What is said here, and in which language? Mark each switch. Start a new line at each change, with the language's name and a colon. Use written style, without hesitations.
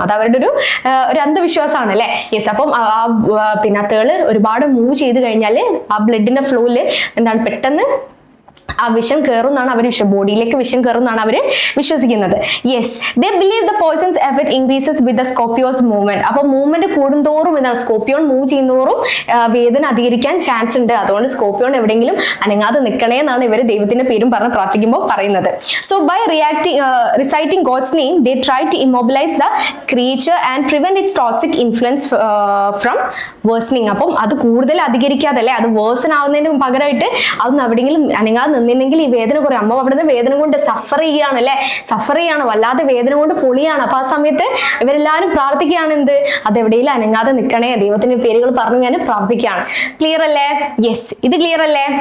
Malayalam: അത് അവരുടെ ഒരു അന്ധവിശ്വാസമാണ് അല്ലെ. യെസ്, അപ്പം പിന്നെ തേള് ഒരുപാട് മൂവ് ചെയ്ത് കഴിഞ്ഞാൽ ആ ബ്ലഡിന്റെ ഫ്ലോയില് എന്താണ് പെട്ടെന്ന് ആ വിഷം കയറും എന്നാണ് അവർ ബോഡിയിലേക്ക് വിഷം കയറും എന്നാണ് അവർ വിശ്വസിക്കുന്നത്.
English: Yes, they believe the poison's effect increases with the scorpion's movement.
Malayalam: അപ്പൊ മൂവ്മെന്റ് കൂടുന്തോറും എന്താണ്, സ്കോപ്പിയോൺ മൂവ് ചെയ്യുന്നതോറും വേദന അധികരിക്കാൻ ചാൻസ് ഉണ്ട്. അതുകൊണ്ട് സ്കോപ്പിയോൺ എവിടെയെങ്കിലും അനങ്ങാതെ നിൽക്കണേ എന്നാണ് ഇവർ ദൈവത്തിന്റെ പേരും പറഞ്ഞ് പ്രാർത്ഥിക്കുമ്പോൾ പറയുന്നത്.
English: So by reciting God's name, they try to immobilize the creature and prevent its toxic influence from worsening.
Malayalam: അപ്പം അത് കൂടുതൽ അധികരിക്കാതെ അല്ലെ, അത് വേഴ്സൺ ആവുന്നതിന് പകരമായിട്ട് അതൊന്നും എവിടെയെങ്കിലും അനങ്ങാതെ നിന്നെങ്കിൽ ഈ വേദന കുറയും. അമ്മ അവിടുന്ന് വേദന കൊണ്ട് സഫർ ചെയ്യാണ്, വല്ലാതെ വേദന കൊണ്ട് പൊളിയാണ്. അപ്പൊ ആ സമയത്ത് ഇവരെല്ലാരും പ്രാർത്ഥിക്കുകയാണ് എന്ത്, അതെവിടെയെങ്കിലും അനങ്ങാതെ നിൽക്കണേ, ദൈവത്തിന്റെ പേരുകൾ പറഞ്ഞു ഞാൻ പ്രാർത്ഥിക്കുകയാണ്. ക്ലിയർ അല്ലേ? യെസ്, ഇത് ക്ലിയർ അല്ലേ?